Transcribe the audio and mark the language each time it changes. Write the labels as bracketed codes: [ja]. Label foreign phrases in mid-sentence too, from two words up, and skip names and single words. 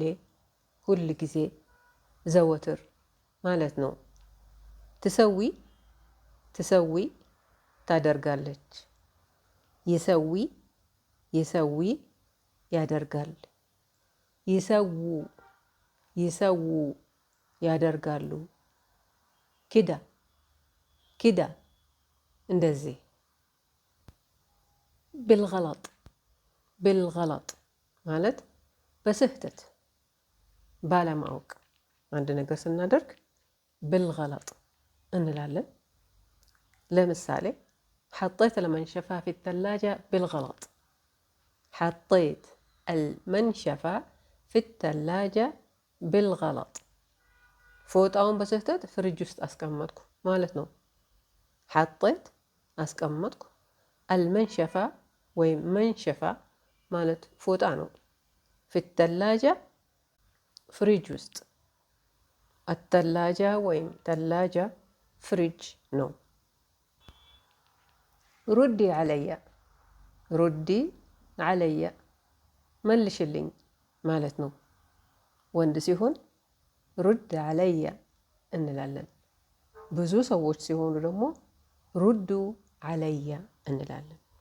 [am] ሁል ጊዜ፣ ዘወትር ማለት ነው። ትሰዊ ትሰዊ ታደርጋለች። ይሰዊ ይሰዊ ያደርጋል። ይሰዉ ይሰዉ ያደርጋሉ። [ar] كدا كدا [am] እንደዚህ። ብልገለጥ ብልገለጥ ማለት በስህተት ባለማወቅ አንድ ነገር ስናደርግ ብልገለጥ እንላለን። ለምሳሌ [ar] حطيت المنشفة في الثلاجة بالغلط. حطيت المنشفة في الثلاجة بالغلط. [am] ፎጣውን በስህተት ፍሪጅ ውስጥ አስቀመጥኩ ማለት ነው። حطيت አስቀመጥኩ። المنشفة ወይም መንሸፋ ማለት ፎጣ ነው። [ar] في الثلاجة [am] ፍሪጅ ውስጥ። الثلاجة ወይም ثلاجة ፍሪጅ ነው። [ar] ردي علي ردي علي [am] መልሽልኝ ማለት ነው። ወንድ ሲሆን [ar] رد علي [am] እንላለን። ብዙ ሰዎች ሲሆኑ ደግሞ [ar] ردوا علي [am] እንላለን።